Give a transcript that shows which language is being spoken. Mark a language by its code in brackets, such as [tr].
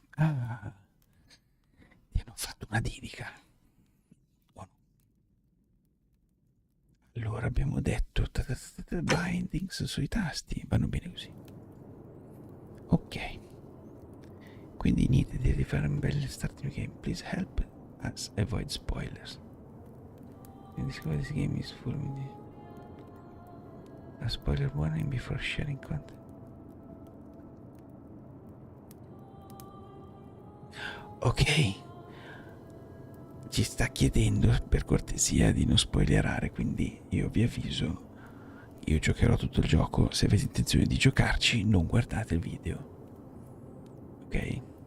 [it] Ah, ti hanno fatto una dedica. Oh, no. Allora abbiamo detto bindings sui tasti, vanno bene così. Ok. Quindi niente di fare un bel [en] starting game. Please help us avoid spoilers. And discover this game is full of a spoiler warning before sharing content. [it] Ok, ci sta chiedendo per cortesia di non spoilerare, quindi io vi avviso, io giocherò tutto il gioco, se avete intenzione di giocarci non guardate il video, ok?